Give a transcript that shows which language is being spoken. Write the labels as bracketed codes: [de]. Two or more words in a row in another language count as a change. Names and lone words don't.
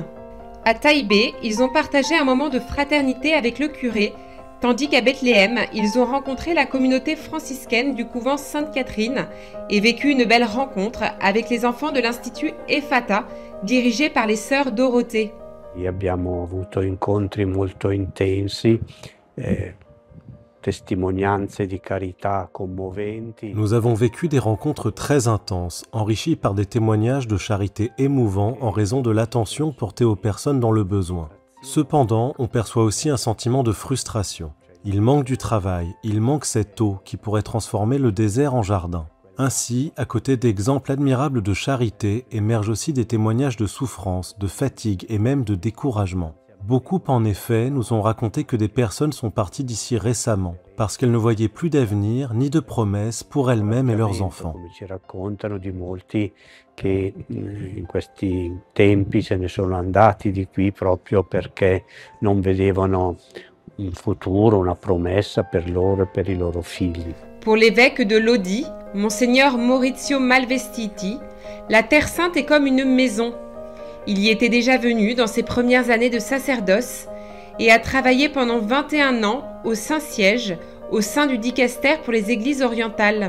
[fr] À Taïbé, ils ont partagé un moment de fraternité avec le curé, tandis qu'à Bethléem, ils ont rencontré la communauté franciscaine du couvent Sainte-Catherine et vécu une belle rencontre avec les enfants de l'Institut Ephata, dirigé par les sœurs Dorothée. [it] Abbiamo avuto incontri molto intensi. [fr] Nous avons vécu des rencontres très intenses, enrichies par des témoignages de charité émouvants en raison de l'attention portée aux personnes dans le besoin. Cependant, on perçoit aussi un sentiment de frustration. Il manque du travail, il manque cette eau qui pourrait transformer le désert en jardin. Ainsi, à côté d'exemples admirables de charité, émergent aussi des témoignages de souffrance, de fatigue et même de découragement. Beaucoup, en effet, nous ont raconté que des personnes sont parties d'ici récemment, parce qu'elles ne voyaient plus d'avenir ni de promesses pour elles-mêmes et leurs enfants. [it] Ci raccontano di molti che in questi tempi se ne sono andati di qui proprio perché non vedevano un futuro, una promessa per loro e per i loro figli. [fr] Pour l'évêque de Lodi, Monseigneur Maurizio Malvestiti, la Terre Sainte est comme une maison. Il y était déjà venu dans ses premières années de sacerdoce et a travaillé pendant 21 ans au Saint-Siège, au sein du dicaster pour les églises orientales.